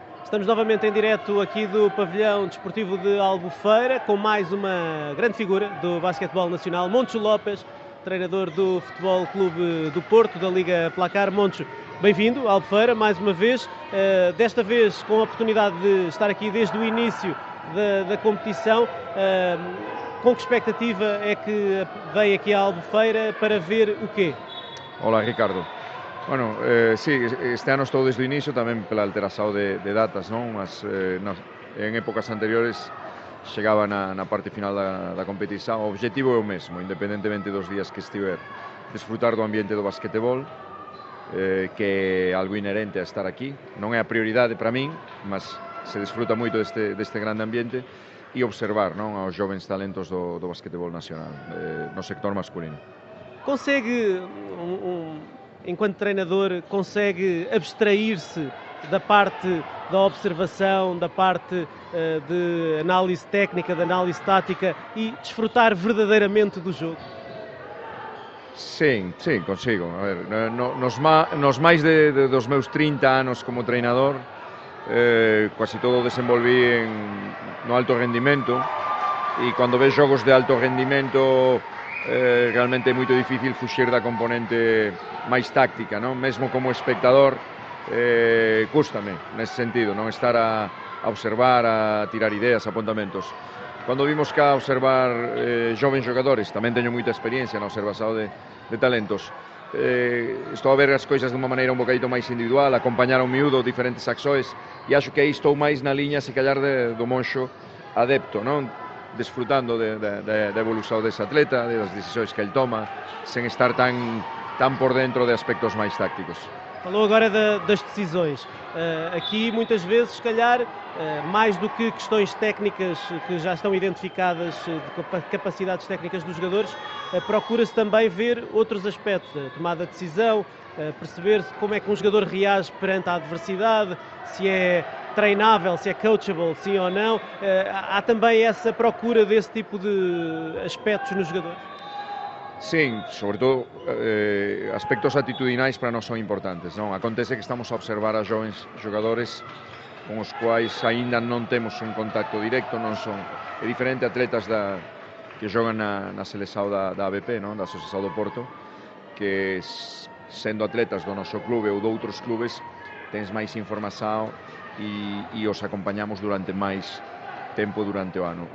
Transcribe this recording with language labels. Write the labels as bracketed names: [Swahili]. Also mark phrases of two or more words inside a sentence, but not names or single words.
[Portuguese] Estamos novamente em direto aqui do pavilhão desportivo de Albufeira com mais uma grande figura do basquetebol nacional, Moncho Lopes, treinador do Futebol Clube do Porto, da Liga Placar. Moncho, bem-vindo a Albufeira mais uma vez, desta vez com a oportunidade de estar aqui desde o início da competição. Com que expectativa é que veio aqui a Albufeira para ver o quê? [Galician] Hola, Ricardo. [Spanish] Bueno, sí, [Galician] este ano estou desde o inicio tamén pela alteración de datas, non? Mas en épocas anteriores chegaba na parte final da competición. O objetivo é o mesmo, independentemente dos días que estiver. Desfrutar do ambiente do basquetebol, que é algo inherente a estar aquí. Non é a prioridade para min, mas se desfruta moito deste grande ambiente, e observar, non, aos jovens talentos do basquetebol nacional, no sector masculino. [Portuguese] Consegue, enquanto treinador, consegue abstrair-se da parte da observação, da parte de análise técnica, de análise tática e desfrutar verdadeiramente do jogo? [Galician] Sim, consigo. A ver, nos máis dos meus 30 anos como treinador, quasi todo desenvolví no alto rendimento, e cando ves jogos de alto rendimento realmente é moito difícil fuxir da componente máis táctica, non? Mesmo como espectador, cústame nesse sentido, non estar a observar, a tirar ideas, apontamentos. Cando vimos cá observar jovens xogadores, tamén teño moita experiencia na observación de talentos, estou a ver as coisas de unha maneira un bocadito máis individual, acompañar ao miúdo diferentes acções, e acho que aí estou máis na liña, se callar, do Moncho adepto, non? Desfrutando da evolución desse atleta, das decisões que ele toma, sem estar tão por dentro de aspectos mais tácticos. [Portuguese] Falou agora das decisões. Aqui, muitas vezes, se calhar, mais do que questões técnicas que já estão identificadas, de capacidades técnicas dos jogadores, procura-se também ver outros aspectos, a tomada de decisão, perceber como é que um jogador reage perante a adversidade, se é treinável, se é coachable, sim ou não. Há também essa procura desse tipo de aspectos no jogador? [Galician] Sim, sobre todo aspectos atitudinais para nós são importantes, non? Acontece que estamos a observar a jovens xogadores con os quais aínda non temos un contacto directo, non son. É diferente atletas que xogan na seleção da ABP, non? Da Asociación do Porto, que sendo atletas do noso clube ou de outros clubes tens máis información e os acompañamos durante máis tempo durante o ano.